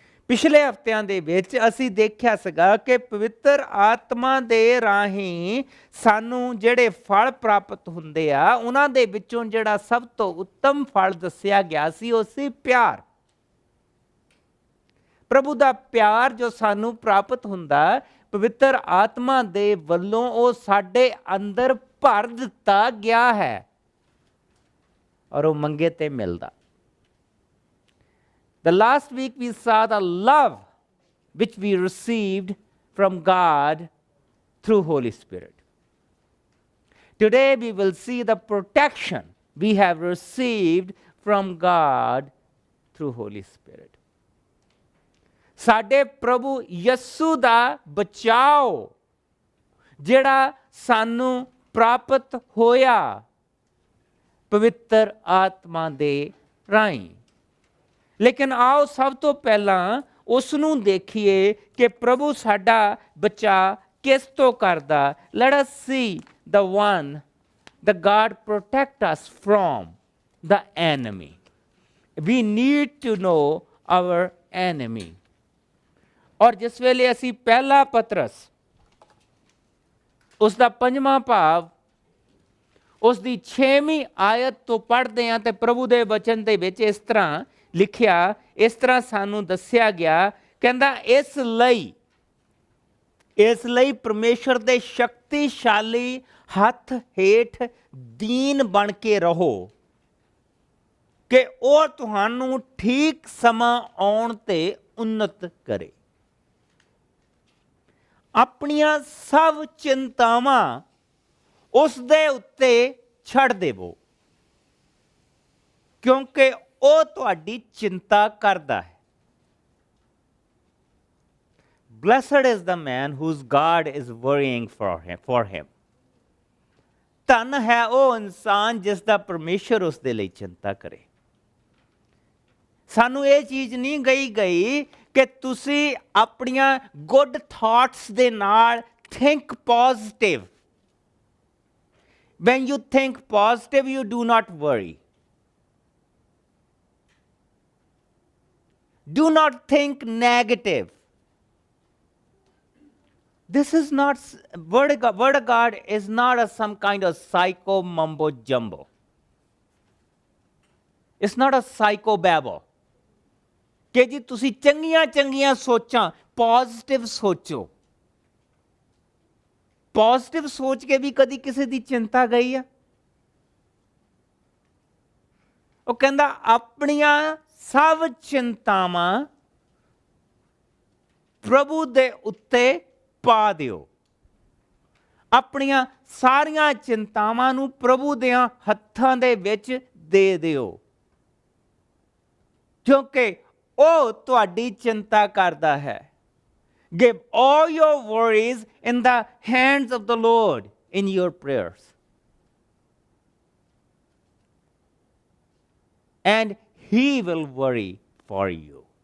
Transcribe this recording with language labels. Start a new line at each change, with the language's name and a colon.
Punjabi: ਪਿਛਲੇ ਹਫ਼ਤਿਆਂ ਦੇ ਵਿੱਚ ਅਸੀਂ ਦੇਖਿਆ ਸੀਗਾ ਕਿ ਪਵਿੱਤਰ ਆਤਮਾ ਦੇ ਰਾਹੀਂ ਸਾਨੂੰ ਜਿਹੜੇ ਫਲ ਪ੍ਰਾਪਤ ਹੁੰਦੇ ਆ, ਉਹਨਾਂ ਦੇ ਵਿੱਚੋਂ ਜਿਹੜਾ ਸਭ ਤੋਂ ਉੱਤਮ ਫਲ ਦੱਸਿਆ ਗਿਆ ਸੀ ਉਹ ਸੀ ਪਿਆਰ। ਪ੍ਰਭੂ ਦਾ ਪਿਆਰ ਜੋ ਸਾਨੂੰ ਪ੍ਰਾਪਤ ਹੁੰਦਾ ਪਵਿੱਤਰ ਆਤਮਾ ਦੇ ਵੱਲੋਂ, ਉਹ ਸਾਡੇ ਅੰਦਰ ਭਰ ਦਿੱਤਾ ਗਿਆ ਹੈ ਔਰ ਉਹ ਮੰਗੇ ਤੇ ਮਿਲਦਾ।
English: The last week we saw the love which we received from God through Holy Spirit. Today we will see the protection we have received from God through Holy Spirit.
Punjabi: ਸਾਡੇ ਪ੍ਰਭੂ ਯਿਸੂ ਦਾ ਬਚਾਓ ਜਿਹੜਾ ਸਾਨੂੰ ਪ੍ਰਾਪਤ ਹੋਇਆ ਪਵਿੱਤਰ ਆਤਮਾ ਦੇ ਰਾਹੀਂ। ਲੇਕਿਨ ਆਓ ਸਭ ਤੋਂ ਪਹਿਲਾਂ ਉਸ ਨੂੰ ਦੇਖੀਏ ਕਿ ਪ੍ਰਭੂ ਸਾਡਾ ਬਚਾਅ ਕਿਸ ਤੋਂ ਕਰਦਾ।
English: Let us see the one that God protect us from the enemy. We need to know our enemy.
Punjabi: ਔਰ ਜਿਸ ਵੇਲੇ ਅਸੀਂ ਪਹਿਲਾ ਪਤਰਸ ਉਸ ਦਾ 5ਵਾਂ ਭਾਵ ਉਸ ਦੀ 6ਵੀਂ ਆਇਤ ਤੋਂ ਪੜ੍ਹਦੇ ਹਾਂ ਤੇ ਪ੍ਰਭੂ ਦੇ ਵਚਨ ਦੇ ਵਿੱਚ ਇਸ ਤਰ੍ਹਾਂ ਲਿਖਿਆ, ਇਸ ਤਰ੍ਹਾਂ ਸਾਨੂੰ ਦੱਸਿਆ ਗਿਆ, ਕਹਿੰਦਾ ਇਸ ਲਈ ਪਰਮੇਸ਼ਰ ਦੇ ਸ਼ਕਤੀਸ਼ਾਲੀ ਹੱਥ ਹੇਠ ਦੀਨ ਬਣ ਕੇ ਰਹੋ ਕਿ ਉਹ ਤੁਹਾਨੂੰ ਠੀਕ ਸਮਾਂ ਆਉਣ ਤੇ ਉન્નਤ ਕਰੇ। ਆਪਣੀਆਂ ਸਭ ਚਿੰਤਾਵਾਂ ਉਸ ਦੇ ਉੱਤੇ ਛੱਡ ਦੇਵੋ ਕਿਉਂਕਿ ਉਹ ਤੁਹਾਡੀ ਚਿੰਤਾ ਕਰਦਾ ਹੈ।
English: Blessed is the man whose God is worrying for him.
Punjabi: ਧਨ ਹੈ ਉਹ ਇਨਸਾਨ ਜਿਸ ਦਾ ਪਰਮੇਸ਼ਰ ਉਸ ਦੇ ਲਈ ਚਿੰਤਾ ਕਰੇ। ਸਾਨੂੰ ਇਹ ਚੀਜ਼ ਨਹੀਂ ਗਈ ਕਿ ਤੁਸੀਂ ਆਪਣੀਆਂ
English: good thoughts
Punjabi: ਦੇ ਨਾਲ
English: Think positive. When you think positive, you do not worry. Do not think negative. This is not, word of God is not some kind of psycho mumbo jumbo. It's not a psycho babble.
Punjabi: ਕਿ ਜੀ ਤੁਸੀਂ ਚੰਗੀਆਂ ਸੋਚਾਂ, positive ਸੋਚੋ। Positive ਸੋਚ ਕੇ ਵੀ ਕਦੀ ਕਿਸੇ ਦੀ ਚਿੰਤਾ ਗਈ ਆ? ਉਹ ਕਹਿੰਦਾ ਆਪਣੀਆਂ ਸਭ ਚਿੰਤਾਵਾਂ ਪ੍ਰਭੂ ਦੇ ਉੱਤੇ ਪਾ ਦਿਓ। ਆਪਣੀਆਂ ਸਾਰੀਆਂ ਚਿੰਤਾਵਾਂ ਨੂੰ ਪ੍ਰਭੂ ਦੇ ਹੱਥਾਂ ਦੇ ਵਿੱਚ ਦੇ ਦਿਓ ਕਿਉਂਕਿ ਉਹ ਤੁਹਾਡੀ ਚਿੰਤਾ ਕਰਦਾ ਹੈ।
English: Give all your worries in the hands of the Lord in your prayers. And He will worry for you.